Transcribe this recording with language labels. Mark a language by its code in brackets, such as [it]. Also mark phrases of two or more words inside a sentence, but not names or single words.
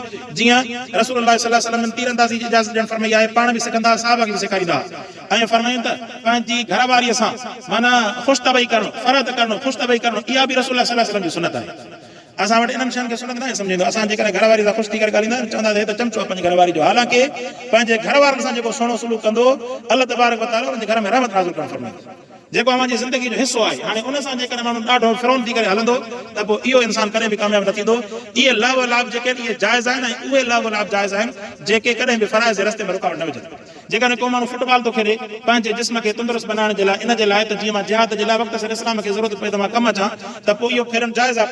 [sd] जीअं [ar] رسول الله صلى الله عليه وسلم [sd] तीरंदाज़ी जी इजाज़त ॾियणु फरमाई आहे, पाण बि सिखंदा, साहबा खे बि सेखारींदा, ऐं फरमाइनि त पंहिंजी घरवारीअ सां माना ख़ुशि तबई करणु, फरद करणु, ख़ुशि तबई करणु, इहा बि [ar] رسول الله صلى الله عليه وسلم [sd] जी सुनत आहे। असां वटि इन्हनि शयुनि खे सुनत न आहे सम्झंदो। असां जेकॾहिं घरवारी सां ख़ुशि थी करे ॻाल्हाईंदा आहियूं, चवंदा त चमचो आहे पंहिंजी घरवारी जो, हालांकि पंहिंजे घर वारनि सां जेको सुहिणो सलूक कंदो [ar] الله تبارك وتعالى [sd] उनजे घर में रहमत नाज़िल करणु फरमाईंदो, जेको अव्हांजी ज़िंदगी जो हिसो आहे। हाणे उन सां जेकॾहिं माण्हू ॾाढो फिरोन थी करे हलंदो त पोइ इहो इंसान कॾहिं बि कामयाबु न थींदो। इहे लाभ लाभ जेके आहिनि इहे जाइज़ आहिनि, ऐं उहे लाभ लाभ जाइज़ आहिनि जेके कॾहिं बि फ़राइज़ जे रस्ते में रुकावट न विझनि। जेकॾहिं को माण्हू फुटबॉल थो खेॾे पंहिंजे जिस्म खे तंदुरुस्त बनाइण जे लाइ, इन जे लाइ त जीअं मां जिहाद जे लाइ वक़्त सां इस्लाम खे ज़रूरत पए त मां कमु अचां, त पोइ इहो खेॾणु जाइज़ आहे।